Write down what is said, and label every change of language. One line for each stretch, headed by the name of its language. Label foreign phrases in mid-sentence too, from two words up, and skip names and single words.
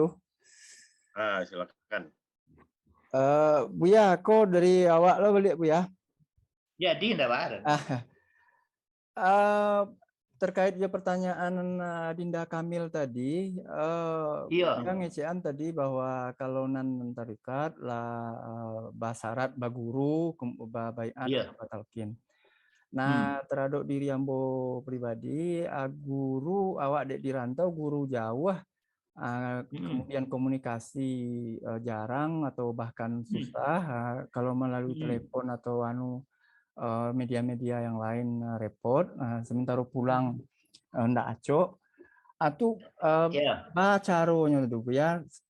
Indonesian: Silakan.
Minangkabau: Buya, kok dari awak lo balik Buya?
Indonesian: Jadi enggak ada. Terkait ya pertanyaan Dinda Kamil tadi, yang ngecean tadi bahwa kalau
Minangkabau: nan tarikat lah basarat baguru baiat batalkin. Nah, terhadap diri ambo pribadi, guru awak dek dirantau guru jauh,
Indonesian: kemudian komunikasi jarang atau bahkan susah, kalau melalui telepon atau media-media yang lain repot, sementara pulang
Minangkabau: ndak acok,
Indonesian: atau bacaronya itu ya,